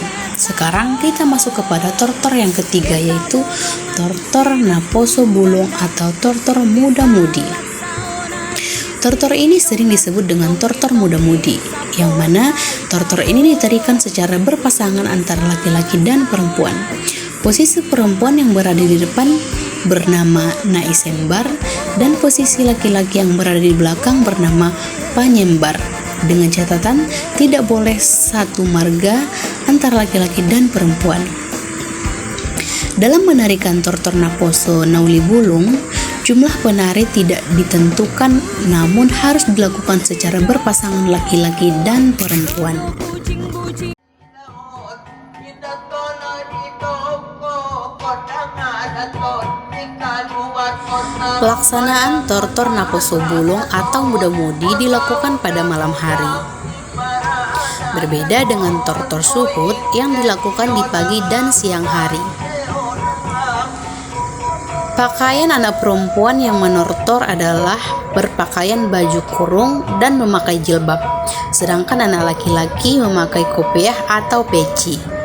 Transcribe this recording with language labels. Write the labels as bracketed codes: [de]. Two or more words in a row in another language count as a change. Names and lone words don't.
[id] Sekarang kita masuk kepada tortor yang ketiga, yaitu tortor naposo bulung atau tortor muda-mudi. Tortor ini sering disebut dengan tortor muda-mudi, yang mana tortor ini ditarikan secara berpasangan antara laki-laki dan perempuan. Posisi perempuan yang berada di depan bernama naisembar dan posisi laki-laki yang berada di belakang bernama panyembar, dengan catatan tidak boleh satu marga antara laki-laki dan perempuan. Dalam menarikan tortor naposo nauli bulung, jumlah penari tidak ditentukan, namun harus dilakukan secara berpasangan laki-laki dan perempuan. Pelaksanaan tortor naposo bulung atau muda-mudi dilakukan pada malam hari. Berbeda dengan tortor suhut yang dilakukan di pagi dan siang hari. Pakaian anak perempuan yang menortor adalah berpakaian baju kurung dan memakai jilbab, sedangkan anak laki-laki memakai kopiah atau peci.